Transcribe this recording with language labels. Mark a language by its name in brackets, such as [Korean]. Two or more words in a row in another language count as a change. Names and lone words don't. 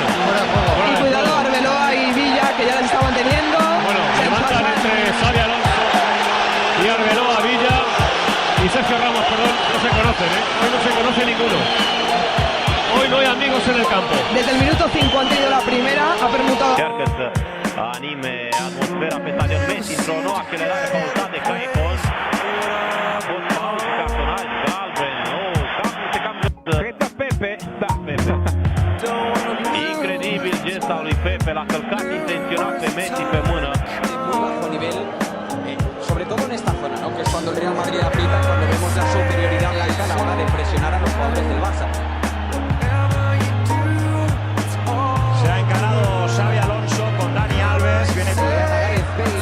[Spanish] Y cuidado, Arbeloa y Villa, que ya las estaban teniendo. Bueno, levantan entre Xabi Alonso y Arbeloa, Villa y Sergio Ramos, perdón, no se conocen, ¿eh? Hoy no se conoce ninguno. Hoy no hay amigos en el campo. Desde el minuto 5 han tenido la primera, ha permutado. [Romanian] Încearcă să anime atmosfera pe stadion Messi într-o nouă accelerare pauzată de Caicos. A fost pauză, cartonaj, galben, cred că Pepe, da, Pepe. Incredibil gest al lui Pepe, l-a călcat intenționat pe Messi pe mână. [Spanish] Muy bajo nivel, sobre todo en esta zona, ¿no? Que es cuando el Real Madrid aprieta, cuando vemos la superioridad blanca a la hora de presionar a los jugadores del Barça. Se ha encarado Xabi Alonso con Dani Alves, viene con Gareth Bale.